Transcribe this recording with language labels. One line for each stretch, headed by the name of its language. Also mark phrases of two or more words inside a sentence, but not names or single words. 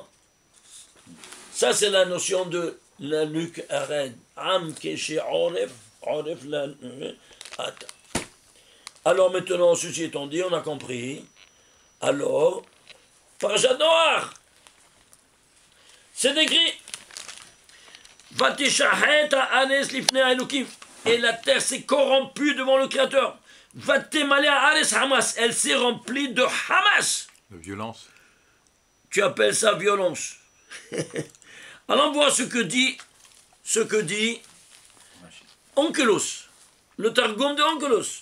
French: Ça, c'est la notion de la nuque raide.
Hebrew: עם קשה עורף, la... Attends.
French: Alors maintenant, ceci étant dit, on a compris. Alors, Parashat Noach, c'est écrit.
Hebrew: ותשחת הארץ לפני אלוקים.
French: Et la terre s'est corrompue devant le Créateur.
Hebrew: ותמלא הארץ חמס.
French: Elle s'est remplie de Hamas. De violence. Tu appelles ça violence. Alors voir ce que dit Onkelos, le Targum de Onkelos.